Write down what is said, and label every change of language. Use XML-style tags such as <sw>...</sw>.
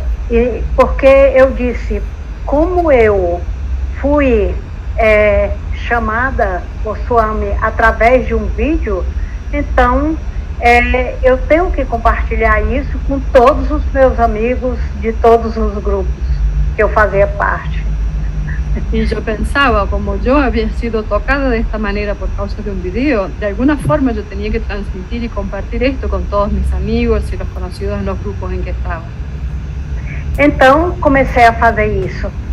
<pt>E porque eu disse, como eu fui chamada por Swami através de um vídeo, então eu tenho que compartilhar isso com todos os meus amigos de todos os grupos que eu fazia parte.</pt> <es>Y yo pensaba, como yo había sido tocada de esta manera por causa de un video, de alguna forma yo tenía que transmitir y compartir esto con todos mis amigos y los conocidos en los grupos en que estaba.</es> <pt>Então comecei a fazer isso.</pt>